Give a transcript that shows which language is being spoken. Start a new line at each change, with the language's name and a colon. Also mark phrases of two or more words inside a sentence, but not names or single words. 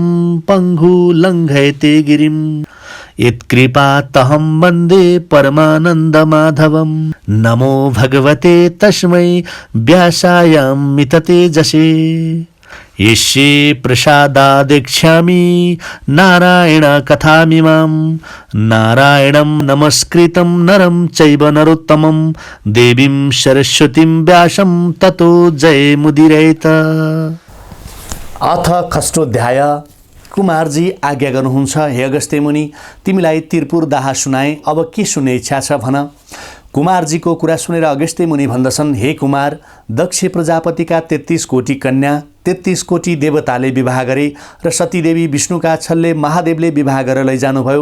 Sanskrit: पङ्गु लङ्घयते गिरिं यत्कृपातहं वन्दे परमानन्दमाधवं नमो भगवते तस्मै व्यासाय मिततेजसे यस्य प्रसादादेक्ष्यामि नारायण कथामिमां नारायणं नमस्कृतं नरं चैव नरोत्तमं देवीं सरस्वतीं व्यासं ततो जयमुदीरयेत। अथ खष्टोध्याय।
Nepali: कुमारजी आज्ञा गर्नुहुन्छ, हे अगस्त्य मुनि, तिमीलाई तिरपुर दाहा सुनाए, अब के सुन्ने इच्छा छ भन। कुमारजीको कुरा सुनेर अगस्त्य मुनि भन्दछन्, हे कुमार, दक्ष प्रजापतिका 33 कोटी कन्या 33 कोटी देवताले विवाह गरे र सतीदेवी विष्णुका छलले महादेवले विवाह गरेर लैजानुभयो।